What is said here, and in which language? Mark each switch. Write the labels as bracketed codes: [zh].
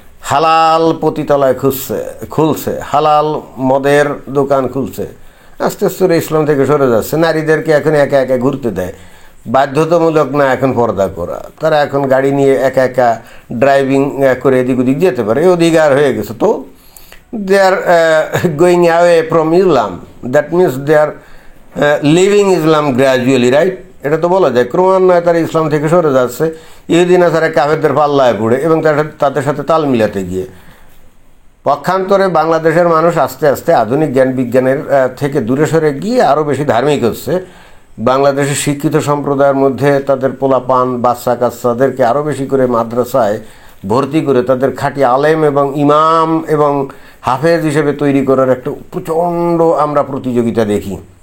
[bn] হালাল পতিতলায় খুলছে, হালাল মদের দোকান খুলছে, আস্তে আস্তে ইসলাম থেকে সরে যাচ্ছে। নারীদেরকে এখন একা একা ঘুরতে দেয়, বাধ্যতামূলক না এখন পর্দা করা। তারা এখন গাড়ি নিয়ে একা একা ড্রাইভিং করে এদিক ওদিক যেতে পারে, এই অধিকার হয়ে গেছে। [en] তো they are going away from Islam, that means they are leaving Islam gradually, right? [bn] এটা তো বলা যায় ক্রমান্বয়ে তারা ইসলাম থেকে সরে যাচ্ছে ইহুদি নাসারা কাফেরদের পাল্লায় পড়ে এবং তাদের সাথে তাল মিলাতে গিয়ে। পক্ষান্তরে বাংলাদেশের মানুষ আস্তে আস্তে আধুনিক জ্ঞান বিজ্ঞানের থেকে দূরে সরে গিয়ে আরও বেশি ধার্মিক হচ্ছে। বাংলাদেশের শিক্ষিত সম্প্রদায়ের মধ্যে তাদের পোলাপান বাচ্চা কাচ্চাদেরকে আরও বেশি করে মাদ্রাসায় ভর্তি করে তাদের খাঁটি আলেম এবং ইমাম এবং হাফেজ হিসেবে তৈরি করার একটা প্রচণ্ড আমরা প্রতিযোগিতা দেখি।